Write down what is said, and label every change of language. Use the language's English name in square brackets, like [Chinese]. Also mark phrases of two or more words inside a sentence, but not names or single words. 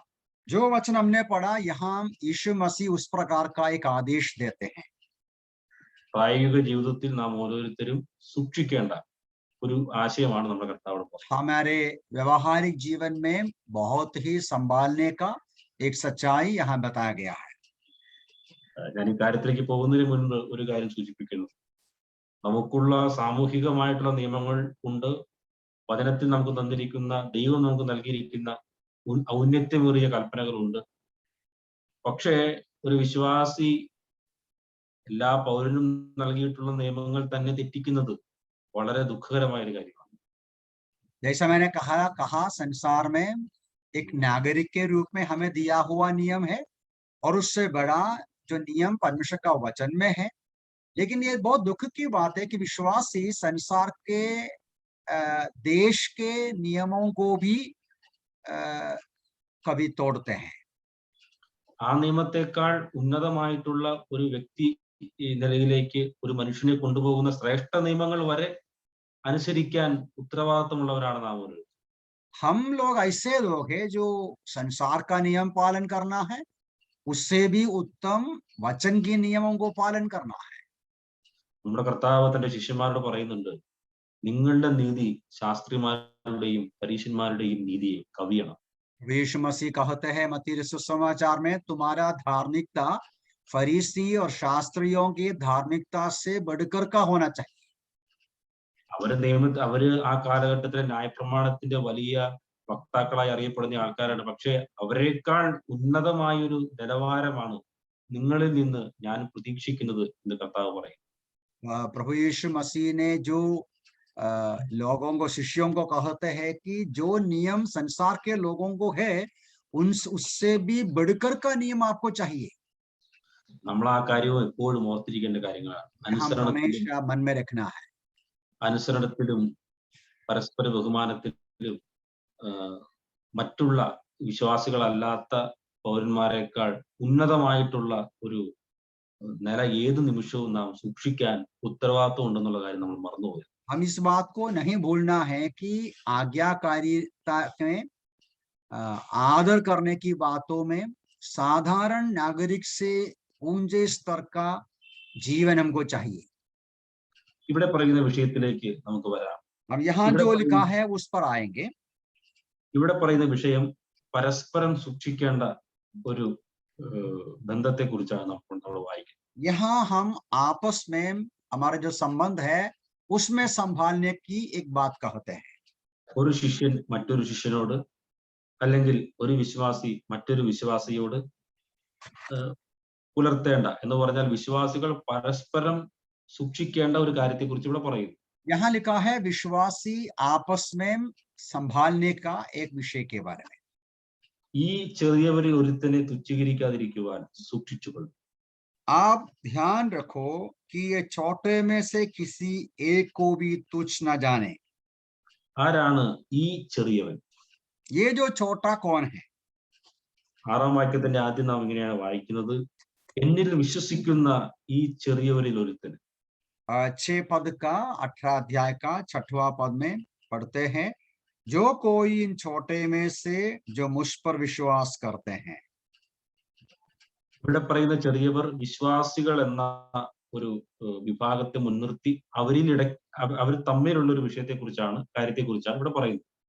[Hindi] जो वचन हमने पढ़ा यहाँ यीशु मसीह उस प्रकार का एक आदेश देते हैं। [Malayalam] പ്രായോഗിക ജീവിതത്തിൽ നാം ഓരോരുത്തരും സൂക്ഷിക്കേണ്ട ഒരു ആശയമാണ് നമ്മുടെ കർത്താവ് പറയുന്നത്. [Hindi] हमारे व्यवहारिक जीवन में बहुत ही संभालने का एक सच्चाई यहाँ बताया गया है। [Malayalam] ഞാൻ ഈ കാര്യത്തിലേക്ക് പോകുന്നതിന് മുൻപ് ഒരു കാര്യം സൂചിപ്പിക്കുന്നു. നമുക്കുള്ള സാമൂഹികമായിട്ടുള്ള നിയമങ്ങൾ ഉണ്ട്. വചനത്തിൽ നമുക്ക് തന്നിരിക്കുന്ന, ദൈവം നമുക്ക് നൽകിയിരിക്കുന്ന ഔന്നത്യമേറിയ കൽപ്പനകളുണ്ട്. പക്ഷേ ഒരു വിശ്വാസി എല്ലാ പൗരനും നൽകിയിട്ടുള്ള നിയമങ്ങൾ തന്നെ തെറ്റിക്കുന്നത് വളരെ ദുഃഖകരമായ ഒരു കാര്യമാണ്. [Hindi] जैसा मैंने कहा संसार में एक नागरिक के रूप में हमें दिया हुआ नियम है और उससे बड़ा जो नियम परमेश्वर का वचन में है। लेकिन ये बहुत दुख की बात है कि विश्वासी संसार के देश के नियमों को भी कभी तोड़ते हैं। [Malayalam] ആ നിയമത്തെക്കാൾ ഉന്നതമായിട്ടുള്ള ഒരു വ്യക്തി നിലയിലേക്ക് ഒരു മനുഷ്യനെ കൊണ്ടുപോകുന്ന ശ്രേഷ്ഠ നിയമങ്ങൾ വരെ അനുസരിക്കാൻ ഉത്തരവാദിത്തമുള്ളവരാണ് നാം ഓരോരുത്തരും. [Hindi] हम लोग ऐसे लोग हैं जो संसार का नियम पालन करना है, उससे भी उत्तम वचन के नियमों को पालन करना है। [Malayalam] നമ്മുടെ കർത്താവ് തന്റെ ശിഷ്യന്മാരോട് പറയുന്നുണ്ട്, നിങ്ങളുടെ നീതി ശാസ്ത്രിമാരുടെയും പരീശന്മാരുടെയും നീതിയെ കവിയണം. [Hindi] यीशु मसीह कहते हैं मत्ती सुसमाचार में, तुम्हारा धार्मिकता फरीसी और शास्त्रियों की धार्मिकता से बढ़कर का होना चाहिए। [Malayalam] അവര് ആ കാലഘട്ടത്തിലെ ന്യായപ്രമാണത്തിന്റെ വലിയ വക്താക്കളായി അറിയപ്പെടുന്ന ആൾക്കാരാണ്. പക്ഷെ അവരെക്കാൾ ഉന്നതമായ ഒരു നിലവാരമാണ് നിങ്ങളിൽ നിന്ന് ഞാൻ പ്രതീക്ഷിക്കുന്നത് എന്ന് കർത്താവ് പറയും. [Hindi] प्रभु यीशु मसीह ने जो लोगों को, शिष्यों को कहते हैं कि जो नियम संसार के लोगों को है उससे भी बढ़कर का नियम आपको चाहिए। [Malayalam] നമ്മൾ ആ കാര്യവും എപ്പോഴും ഓർത്തിരിക്കേണ്ട കാര്യങ്ങളാണ്. [Hindi] हमेशा मन में रखना है। [Malayalam] അനുസരണത്തിലും പരസ്പര ബഹുമാനത്തിലും മറ്റുള്ള വിശ്വാസികളല്ലാത്ത പൗരന്മാരെക്കാൾ ഉന്നതമായിട്ടുള്ള ഒരു നില ഏത് നിമിഷവും നാം സൂക്ഷിക്കാൻ ഉത്തരവാദിത്വം ഉണ്ടെന്നുള്ള കാര്യം നമ്മൾ മറന്നുപോയി. [Hindi] हम इस बात को नहीं भूलना है कि आज्ञाकारिता में आदर करने की बातों में साधारण नागरिक से ऊंचे स्तर का जीवन हमको चाहिए। [Malayalam] ഇവിടെ പറയുന്ന വിഷയത്തിലേക്ക് നമുക്ക് വരാം. [Hindi] अब यहाँ जो लिखा है उस पर आएंगे। [Malayalam] ഇവിടെ പറയുന്ന വിഷയം പരസ്പരം സൂക്ഷിക്കേണ്ട ഒരു ബന്ധത്തെ കുറിച്ചാണ് നമ്മൾ വായിക്കുന്നത്. [Hindi] यहाँ हम आपस में हमारा जो संबंध है उसमें संभालने की एक बात कहते हैं। [Malayalam] ഒരു ശിഷ്യൻ മറ്റൊരു ശിഷ്യനോട്, അല്ലെങ്കിൽ ഒരു വിശ്വാസി മറ്റൊരു വിശ്വാസിയോട് പുലർത്തേണ്ട എന്ന് പറഞ്ഞാൽ വിശ്വാസികൾ പരസ്പരം സൂക്ഷിക്കേണ്ട ഒരു കാര്യത്തെക്കുറിച്ച് ഇവിടെ പറയുന്നു. [Hindi] यहाँ लिखा है विश्वासी आपस में संभालने का एक विषय के बारे में। [Malayalam] ഈ ചെറിയവരിൽ ഒരുത്തനെ തുച്ഛീകരിക്കാതിരിക്കുവാൻ സൂക്ഷിച്ചുകൊള്ളും. [Hindi] आप ध्यान रखो कि ये छोटे में से किसी एक को भी तुच्छ न जाने। [Malayalam] ആരാണ് ഈ ചെറിയവൻ? [Hindi] ये जो छोटा कौन है? [Malayalam] 6-ാം വാക്യത്തിന്റെ ആദ്യം നാം ഇങ്ങനെയാണ് വായിക്കുന്നത്, എന്നിൽ വിശ്വസിക്കുന്ന ഈ ചെറിയവരിൽ ഒരുത്തൻ. [Hindi] 6 पद का 18 अध्याय का 6वां पद में पढ़ते हैं, जो कोई इन छोटे में से जो मुझ पर विश्वास करते हैं। [Malayalam] ഇവിടെ പറയുന്ന ചെറിയവർ വിശ്വാസികൾ എന്ന ഒരു വിഭാഗത്തെ മുൻനിർത്തി അവർ തമ്മിലുള്ള ഒരു കാര്യത്തെക്കുറിച്ചാണ് ഇവിടെ പറയുന്നത്.